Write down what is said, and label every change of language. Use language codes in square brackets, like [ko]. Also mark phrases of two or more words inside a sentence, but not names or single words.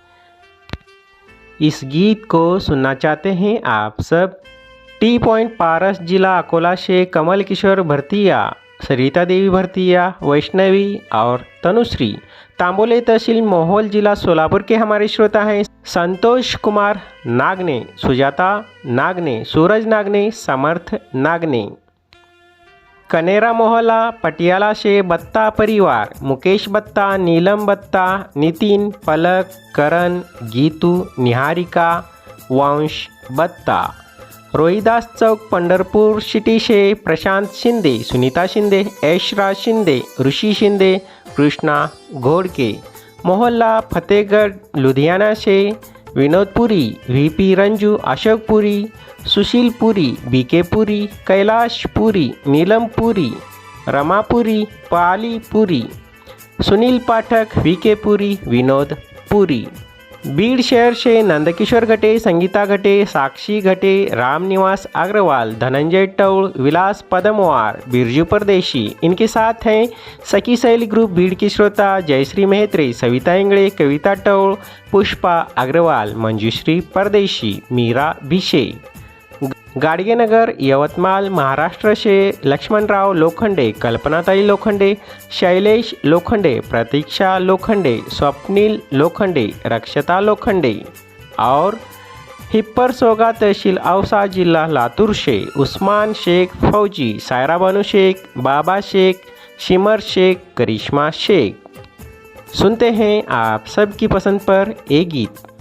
[hi] इस गीत को सुनना चाहते हैं आप सब टी पॉइंट पारस जिला अकोला से कमल किशोर भरतिया, सरिता देवी भरतिया, वैष्णवी और तनुश्री। तांबोले तहसील मोहोल जिला सोलापुर के हमारे श्रोता हैं संतोष कुमार नागने, सुजाता नागने, सूरज नागने, समर्थ नागने। कनेरा मोहल्ला पटियाला से बत्ता परिवार, मुकेश बत्ता, नीलम बत्ता, नितिन, पलक, करण, गीतू, निहारिका, वंश बत्ता। रोहिदास चौक पंढरपुर सिटी से प्रशांत शिंदे, सुनीता शिंदे, ऐशराज शिंदे, ऋषि शिंदे, कृष्णा घोड़के। मोहल्ला फतेहगढ़ लुधियाना से विनोद पुरी, वीपी रंजू, अशोक पुरी, सुशील पुरी, बीके पुरी, कैलाश पुरी, नीलम पुरी, रमा पुरी, पाली पुरी, सुनील पाठक, वीके पुरी, विनोद पुरी। बीड़ शहर से नंदकिशोर घटे, संगीता घटे, साक्षी घटे, राम निवास अग्रवाल, धनंजय टौड़, विलास पदमवार, बिरजू परदेशी। इनके साथ हैं सखी सहेली ग्रुप भीड़ की श्रोता जयश्री मेहत्रे, सविता इंगड़े, कविता टौड़, पुष्पा अग्रवाल, मंजूश्री परदेशी, मीरा भिशे। गाडगेनगर यवतमाल महाराष्ट्र से लक्ष्मणराव लोखंडे, कल्पनाताई लोखंडे, शैलेश लोखंडे, प्रतीक्षा लोखंडे, स्वप्निल लोखंडे, रक्षता लोखंडे। और हिप्पर सोगा तहसील औसा जिला लातूर से उस्मान शेख फौजी, सायरा बानू शेख, बाबा शेख, शिमर शेख, करिश्मा शेख। सुनते हैं आप सबकी पसंद पर एक गीत।